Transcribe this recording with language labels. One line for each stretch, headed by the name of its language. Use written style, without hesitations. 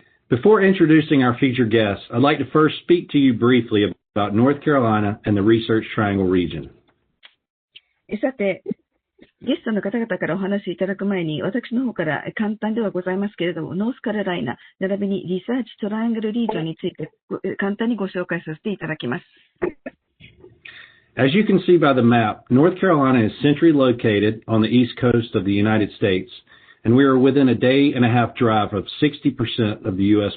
English: Before introducing our featured guests, I'd like to first speak to you briefly about North Carolina and the Research Triangle region.
Japanese: さて、ゲストの方々からお話しいただく前に、私の方から簡単ではございますけれども、ノースカロライナ、並びにリサーチトライアングルリージョンについて簡単にご紹介させていただきます。
English: As you can see by the map, North Carolina is centrally located on the east coast of the United States, and we are within a day and a half drive of 60% of the U.S.